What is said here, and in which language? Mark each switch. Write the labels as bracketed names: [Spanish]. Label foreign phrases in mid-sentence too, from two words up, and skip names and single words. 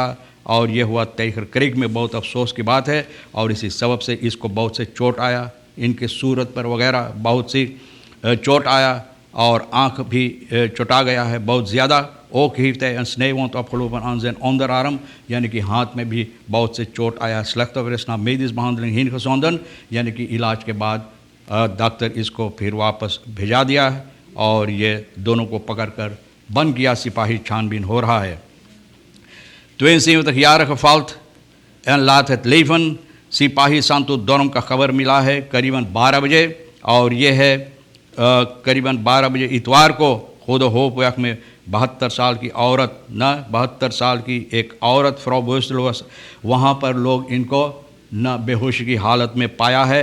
[Hindi] और ये हुआ तैखर क्रिक में, बहुत अफसोस की बात है। और इसी सबब से इसको बहुत से चोट आया, इनके सूरत पर वगैरह बहुत सी चोट आया और आँख भी चुटा गया है बहुत ज़्यादा। [Dutch] ook heeft hij een snijwond opgelopen aan zijn onderarm, [Hindi] यानी कि हाथ में भी बहुत से चोट आया। [Dutch] slachtoffer is naar medisch behandeling heen gezonden, [Hindi] यानी कि इलाज के बाद डॉक्टर इसको फिर वापस भेजा दिया है और ये दोनों को पकड़कर बंद किया। सिपाही छानबीन हो रहा है। [Dutch] 72-jarige valt en laat het leven। [Hindi] सिपाही सांतो दोरम का खबर मिला है करीबन 12 बजे और ये है करीबन 12 बजे इतवार को खुद होपवैक में 72 साल की औरत न 72 साल की एक औरत फ्रॉ बोस्टलोस वहाँ पर लोग इनको न बेहोशी की हालत में पाया है।